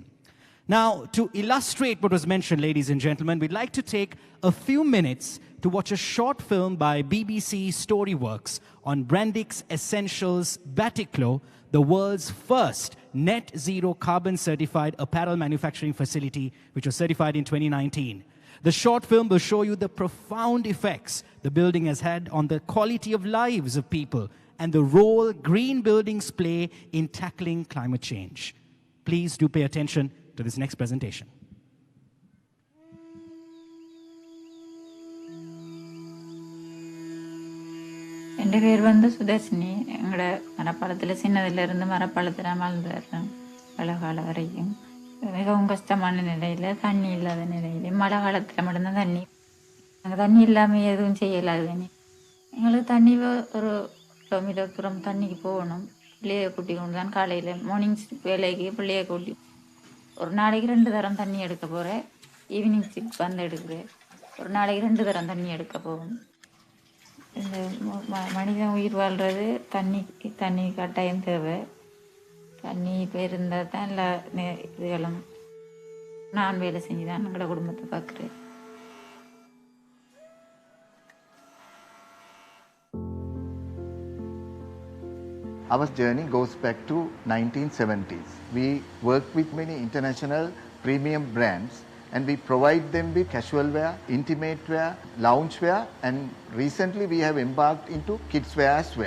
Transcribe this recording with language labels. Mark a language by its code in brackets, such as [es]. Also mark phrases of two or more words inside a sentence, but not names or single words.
[en] Now, to illustrate what was mentioned, ladies and gentlemen, we'd like to take a few minutes to watch a short film by BBC Storyworks on Brandix Essentials Batiklo, the world's first net zero carbon certified apparel manufacturing facility, which was certified in 2019. The short film will show you the profound effects the building has had on the quality of lives of people and the role green buildings play in tackling climate change. Please do pay attention to this next presentation. [ml] എൻ്റെ പേര് വന്ന് സുദർശിനി. ഞങ്ങളുടെ മരപ്പാലത്തിൽ [ta] சின்னதிலிருந்து மரப்பாலத்தில் வாழ்ந்து வர்றேன் பல காலம் வரைக்கும். மிகவும் கஷ்டமான நிலையில், தண்ணி இல்லாத நிலையில், மழை காலத்தில் மட்டும்தான் தண்ணி. நாங்கள் தண்ணி இல்லாமல் எதுவும் செய்யலாது. எங்களுக்கு தண்ணி ஒரு கிலோமீட்டர் தூரம் தண்ணிக்கு போகணும். பிள்ளையை கூட்டி கொண்டு தான் காலையில் மார்னிங் வேலைக்கு பிள்ளையை கூட்டி ஒரு நாளைக்கு 2 தரம் தண்ணி எடுக்க போகிறேன். [en] evening shift [ta] வந்து எடுக்கிறேன். ஒரு நாளைக்கு 2 தரம் தண்ணி எடுக்க போகும். இந்த மனிதன் உயிர் வாழ்கிறது தண்ணி கட்டாயம் தேவை. தண்ணி இப்போ இருந்தால் தான் எல்லா இதுகளும். நான் வேலை செஞ்சு தான் எங்களோட குடும்பத்தை பார்க்குறேன். [en] Our journey goes back to 1970s. We work with many international premium brands and we provide them with casual wear, intimate wear, lounge wear, and recently we have embarked into kids wear as well.